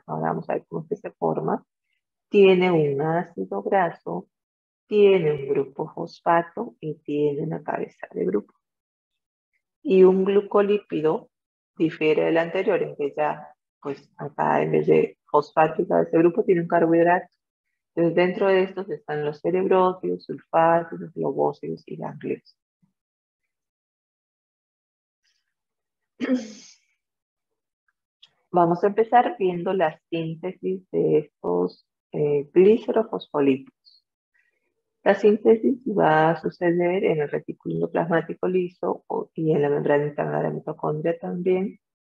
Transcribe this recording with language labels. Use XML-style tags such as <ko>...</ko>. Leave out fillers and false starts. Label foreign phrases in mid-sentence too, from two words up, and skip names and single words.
<es>Ahora vamos a ver cómo es que se forma. Tiene un ácido graso, tiene un grupo fosfato y tiene una cabeza de grupo. Y un glucolípido difiere del anterior en que ya, pues acá en vez de fosfato y cabeza de grupo tiene un carbohidrato. Entonces dentro de estos están los cerebrófilos, sulfáticos, globósidos y ganglios. Vamos a empezar viendo la síntesis de estos glicerofosfolípidos. La síntesis va a suceder en el retículo endoplasmático liso y en la membrana interna de la mitocondria también.</es>